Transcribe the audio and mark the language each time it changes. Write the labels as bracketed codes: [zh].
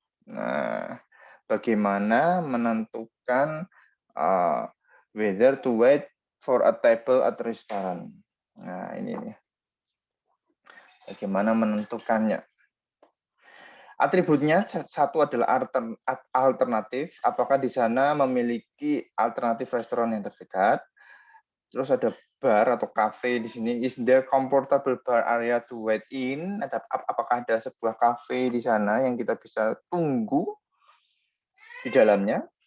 [id] Nah, bagaimana menentukan whether to wait for a table at restaurant. Nah, ini nih. Bagaimana menentukannya? Atributnya satu adalah alternatif, apakah di sana memiliki alternatif restoran yang terdekat. Terus ada bar atau cafe di sini. [en] Is there comfortable bar area to wait in? [id] Apakah ada sebuah cafe di sana yang kita bisa tunggu di dalamnya?